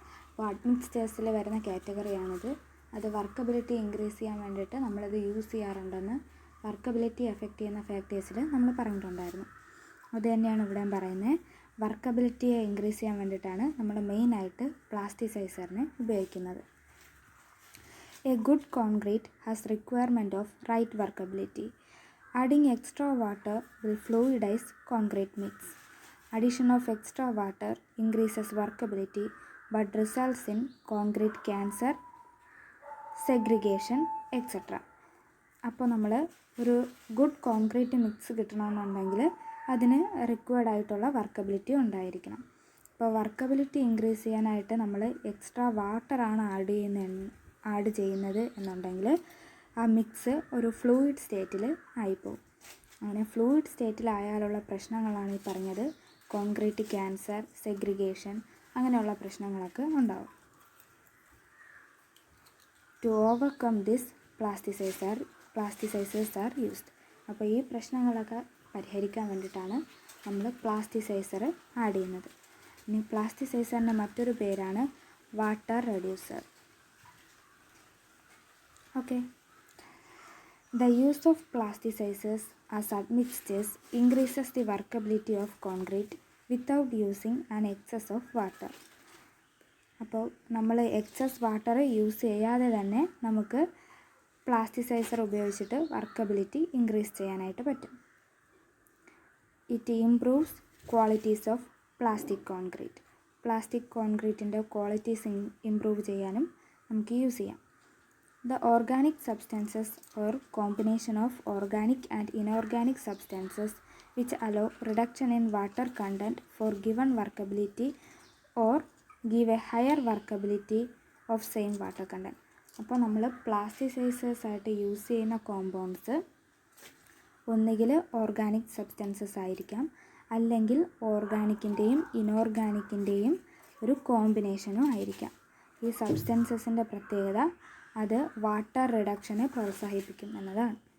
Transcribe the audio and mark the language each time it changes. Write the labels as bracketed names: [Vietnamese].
[Malayalam] അപ്പോൾ അഡ്മിക്സ്ചേഴ്സിൽ വരുന്ന കാറ്റഗറിയാണിത്. അത് വർക്കബിലിറ്റി ഇൻക്രീസ് ചെയ്യാൻ വേണ്ടിയിട്ട് നമ്മളത് യൂസ് ചെയ്യാറുണ്ടെന്ന് വർക്കബിലിറ്റി എഫക്റ്റ് ചെയ്യുന്ന ഫാക്ടേഴ്സിൽ നമ്മൾ പറഞ്ഞിട്ടുണ്ടായിരുന്നു. അത് തന്നെയാണ് ഇവിടെ പറയുന്നത്. വർക്കബിലിറ്റിയെ ഇൻക്രീസ് ചെയ്യാൻ വേണ്ടിയിട്ടാണ് നമ്മൾ മെയിനായിട്ട് പ്ലാസ്റ്റിസൈസറിനെ ഉപയോഗിക്കുന്നത്. [English] A good concrete has requirement of right workability. Adding extra water will fluidize concrete mix. Addition of extra water increases workability but results in concrete cancer, segregation, etc. [Malayalam] അപ്പോൾ നമ്മൾ ഒരു ഗുഡ് കോൺക്രീറ്റ് മിക്സ് കിട്ടണമെന്നുണ്ടെങ്കിൽ അതിന് required ആയിട്ടുള്ള workability ഉണ്ടായിരിക്കണം. അപ്പോൾ workability increase ചെയ്യാനായിട്ട് നമ്മൾ എക്സ്ട്രാ വാട്ടറാണ് ആഡ് ചെയ്യുന്നത് എന്നുണ്ടെങ്കിൽ ആ മിക്സ് ഒരു ഫ്ലൂയിഡ് സ്റ്റേറ്റിൽ ആയിപ്പോവും. അങ്ങനെ ഫ്ലൂയിഡ് സ്റ്റേറ്റിലായാലുള്ള പ്രശ്നങ്ങളാണ് ഈ പറഞ്ഞത്. കോൺക്രീറ്റ് ക്യാൻസർ, സെഗ്രിഗേഷൻ അങ്ങനെയുള്ള പ്രശ്നങ്ങളൊക്കെ ഉണ്ടാവും. [English] To overcome this plasticizers are used. [Malayalam] അപ്പോൾ ഈ പ്രശ്നങ്ങളൊക്കെ പരിഹരിക്കാൻ വേണ്ടിയിട്ടാണ് നമ്മൾ പ്ലാസ്റ്റിസൈസർ ആഡ് ചെയ്യുന്നത്. ഇനി പ്ലാസ്റ്റിസൈസറിൻ്റെ മറ്റൊരു പേരാണ് water reducer. [English] Okay. The use of plasticizers as admixtures increases the workability of concrete without using an excess of water. [Malayalam] അപ്പോൾ നമ്മൾ എക്സസ് വാട്ടർ യൂസ് ചെയ്യാതെ തന്നെ നമുക്ക് പ്ലാസ്റ്റിസൈസർ ഉപയോഗിച്ചിട്ട് വർക്കബിലിറ്റി ഇൻക്രീസ് ചെയ്യാനായിട്ട് പറ്റും. [English] It improves qualities of plastic concrete. [Malayalam] Plastic കോൺക്രീറ്റിൻ്റെ qualities improve ചെയ്യാനും നമുക്ക് യൂസ് ചെയ്യാം. [English] The organic substances or combination of organic and inorganic substances which allow reduction in water content for given workability or give a higher workability of same water content. [Malayalam] അപ്പോൾ നമ്മൾ പ്ലാസ്റ്റിസൈസേഴ്സ് ആയിട്ട് use ചെയ്യുന്ന compounds ഒന്നുകിൽ organic substances ആയിരിക്കാം, അല്ലെങ്കിൽ ഓർഗാനിക്കിൻ്റെയും ഇനോർഗാനിക്കിൻ്റെയും ഒരു കോമ്പിനേഷനും ആയിരിക്കാം. ഈ സബ്സ്റ്റൻസസിൻ്റെ പ്രത്യേകത അത് വാട്ടർ റിഡക്ഷനെ പ്രോത്സാഹിപ്പിക്കും എന്നതാണ്.